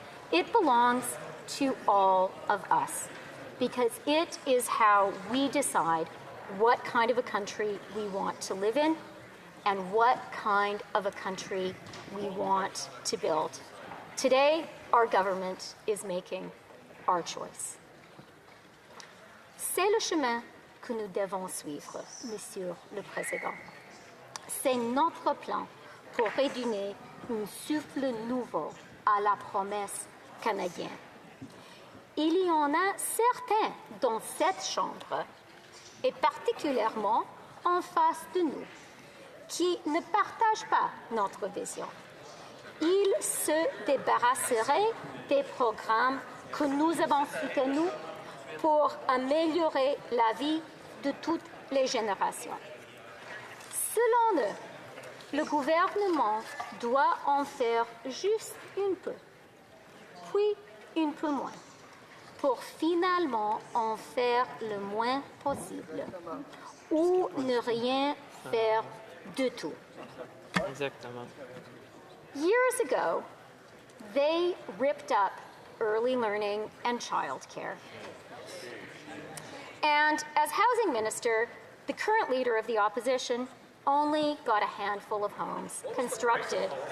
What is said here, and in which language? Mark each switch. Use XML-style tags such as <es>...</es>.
<en>It belongs to all of us, because it is how we decide what kind of a country we want to live in and what kind of a country we want to build. Today, our government is making our choice.</en> <fr>C'est le chemin que nous devons suivre, Monsieur le Président. C'est notre plan pour redonner un souffle nouveau à la promesse canadienne. il y en a certains dans cette chambre, et particulièrement en face de nous, qui ne partagent pas notre vision. Ils se débarrasseraient des programmes que nous avons soutenus pour améliorer la vie de toutes les générations. Selon eux, le gouvernement doit en faire juste un peu, puis un peu moins, pour finalement en faire le moins possible, ou ne rien faire du tout. Exactement.</fr> <en>Years ago, they ripped up early learning and childcare. And as housing minister, the current leader of the opposition only got a handful of homes constructed.</en>